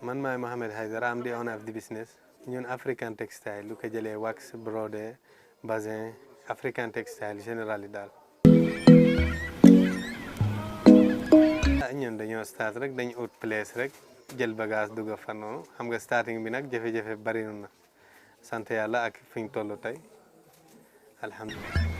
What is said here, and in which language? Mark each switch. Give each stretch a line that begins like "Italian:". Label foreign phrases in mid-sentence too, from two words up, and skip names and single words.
English: Billaye Mohamed Haidara. I'm the owner of the business.
Wolof: Ñun
English: African textile,
Wolof: lu ko jëlee wax, brodé, bazin,
English: African textile
Wolof: général daal. Ñun dañoo start rek dañ ut place rek jël bagage dugg fa noonu xam nga starting bi nag jafe-jafe bari na sant yàlla ak fiñ tollu tey alhamdulillah.